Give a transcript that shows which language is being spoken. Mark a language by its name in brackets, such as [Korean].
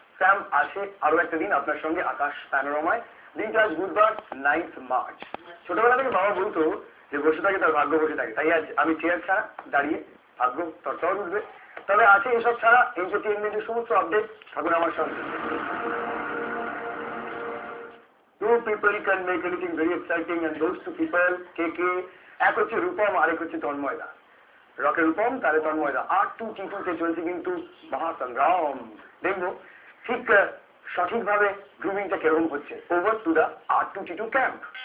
[Bangla] Sam আছে আরো একটা দিন আপনার সঙ্গে আকাশ প্যানোরামায়। দিনটা আজ বুধবার 9 মার্চ। ছোটবেলা থেকে বাবা বলতো যে বসে থাকে তার ভাগ্য বসে থাকে, তাই আজ আমি চেয়ার ছাড়া দাঁড়িয়ে ভাগ্য তরতর উঠবে। তবে আছে এসব ছাড়া এন্টারটেনমেন্টের সমস্ত আপডেট, থাকুন আমার সঙ্গে। [English] Two people can make anything very exciting and those two people [Bangla] কে এক হচ্ছে রূপম আরেক হচ্ছে তন্ময়দা। রকের রূপম তারে তন্ময়দা R2T2 চলছে কিন্তু মহাসংগ্রাম। দেখবো ঠিক সঠিকভাবে গ্রুমিংটা কেরকম হচ্ছে। [English] Over to the R2T2 camp.